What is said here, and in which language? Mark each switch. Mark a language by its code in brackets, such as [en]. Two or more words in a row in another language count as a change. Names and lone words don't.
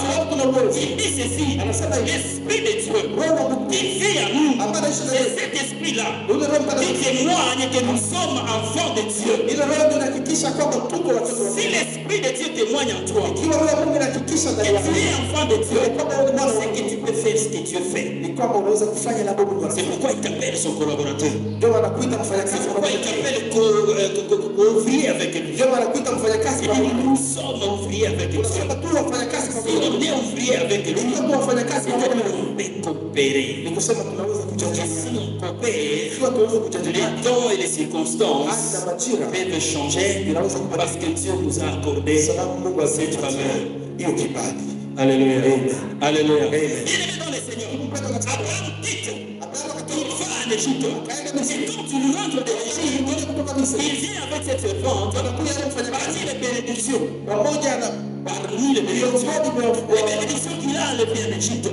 [fr] Il dit ceci, l'Esprit de Dieu qui vit en nous, c'est cet esprit-là qui témoigne que nous sommes enfants de Dieu. Si l'Esprit de Dieu témoigne en toi, que tu es enfant de Dieu, c'est que tu peux faire. faire ce que Dieu fait. [sw] Ni kwamba unaweza kufanya la Mungu anafanya. [fr] C'est pourquoi il t'appelle son collaborateur. [sw] Ndio anakuita mfanyakazi. [fr] C'est pourquoi il t'appelle ouvrier avec lui. [sw] Ndio anakuita mfanyakazi. [fr] Nous sommes ouvriers avec lui. [sw] Tunasema tu wafanyakazi [fr] Si on est ouvrier avec lui, [sw] ndio wafanyakazi [fr] on peut coopérer. [sw] ni kusema tunaweza kujadiliana. [fr] Si on coopère, [sw] Ikiwa tunaweza kujadiliana [fr] les temps et les circonstances [sw] hata majira [fr] peuvent changer parce que Dieu nous a accordé [sw] sababu Mungu [fr] cette faveur. [sw] hiyo kibali. [fr] Alléluia. Alléluia. Amen. Bien-aimé dans le Seigneur, Abraham quitte. Il va en Égypte. Et quand tu rentres de l'Égypte, il vient avec cette servante. Parmi les bénédictions. Parmi les bénédictions qu'il a enlevées en Égypte.